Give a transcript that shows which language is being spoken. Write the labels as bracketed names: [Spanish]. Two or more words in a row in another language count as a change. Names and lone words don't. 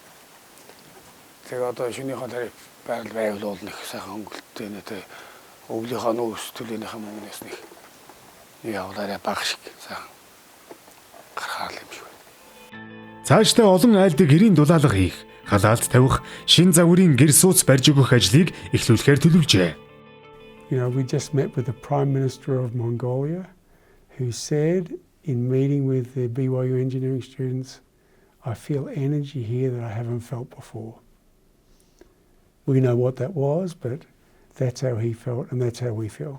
[Mongolian] Тэгээд одоо шөнийхэн тариф байвал нэг сайхан өнгөлттэй нэ өвлийнхаа нүүрс төлөөнийхөө мөнгнөөс нэг явуулаарай баг шиг сайхан гарахаар юм шиг. Цаашдаа олон айлдаг гэрийн дулаалга хийх, халаалт тавих, шин загварын гэр сууц барьж өгөх ажлыг эхлүүлэхээр төлөвлөжээ. [English] You know, we just met with the Prime Minister of Mongolia, who said in meeting with the BYU engineering students, I feel energy here that I haven't felt before. We know what that was, but that's how he felt and that's how we feel.